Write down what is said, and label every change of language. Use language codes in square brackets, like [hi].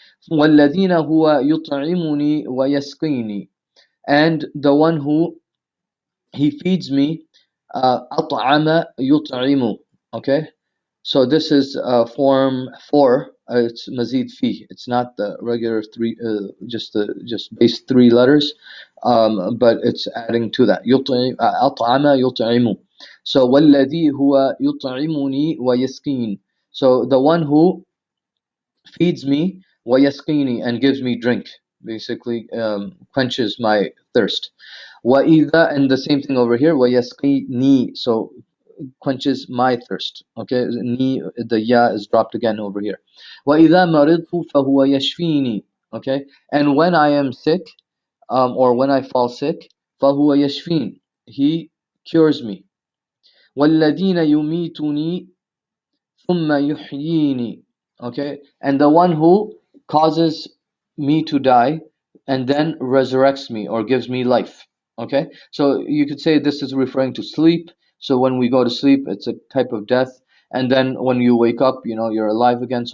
[ar] وَالَّذِينَ هُوَ يُطْعِمُنِي وَيَسْقِينِي, [en] and the one who he feeds me. [ar] أطعم يطعم. [en] Okay, so this is form 4. It's mazid fi. It's not the regular three, just base 3 letters, but it's adding to that. [ar] أطعم يطعم. [en] So [ar] والذي هو يطعمني ويسقين. [en] So the one who feeds me, [ar] ويسقيني, [en] and gives me drink, basically quenches my thirst. [ar] وإذا, [en] and the same thing over here, [ar] ويسقيني, [en] so quenches my thirst. Okay, ni, the ya is dropped again over here. [ar] وإذا مرضت فهو يشفيني. [en] Okay, and when I am sick, or when I fall sick, [ar] فهو يشفين, [en] he cures me. [ar] والذين يميتني ثم يحييني. [en] Okay, and the one who causes me to die and then resurrects me, or gives me life. Okay, so you could say this is referring to sleep. So when we go to sleep, it's a type of death, and then when you wake up, you're alive again.